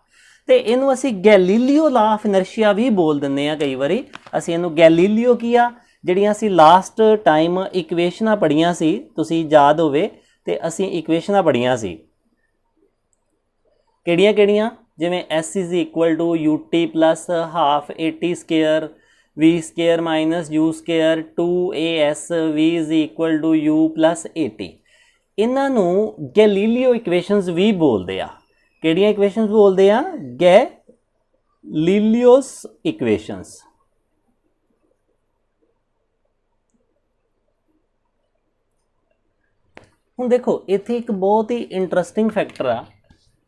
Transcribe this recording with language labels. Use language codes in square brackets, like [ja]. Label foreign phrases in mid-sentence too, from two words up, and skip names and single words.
[pa] ਤੇ ਇਹਨੂੰ ਅਸੀਂ ਗੈਲੀਲੀਓ [en] law of inertia [pa] ਵੀ ਬੋਲ ਦਿੰਦੇ ਆ ਕਈ ਵਾਰੀ। ਅਸੀਂ ਇਹਨੂੰ ਗੈਲੀਲੀਓ ਕੀ ਆ, ਜਿਹੜੀਆਂ ਅਸੀਂ [en] last time equations [pa] ਪੜ੍ਹੀਆਂ ਸੀ, ਤੁਸੀਂ ਯਾਦ ਹੋਵੇ ਤੇ ਅਸੀਂ ਇਕੁਏਸ਼ਨਾਂ ਪੜ੍ਹੀਆਂ ਸੀ ਕਿਹੜੀਆਂ? ਜਿਵੇਂ S = ut + ½ AT² v² - u² 2as v = u + at। ਇਹਨਾਂ ਨੂੰ ਗੈਲੀਲੀਓ ਇਕੁਏਸ਼ਨਸ ਵੀ ਬੋਲਦੇ ਆ। ਕਿਹੜੀਆਂ ਇਕੁਏਸ਼ਨਸ ਬੋਲਦੇ ਆ? ਗੈਲੀਲੀਓਸ ਇਕੁਏਸ਼ਨਸ। ਹੁਣ ਦੇਖੋ ਇੱਥੇ ਇੱਕ ਬਹੁਤ ਹੀ [en] interesting factor [pa] ਆ।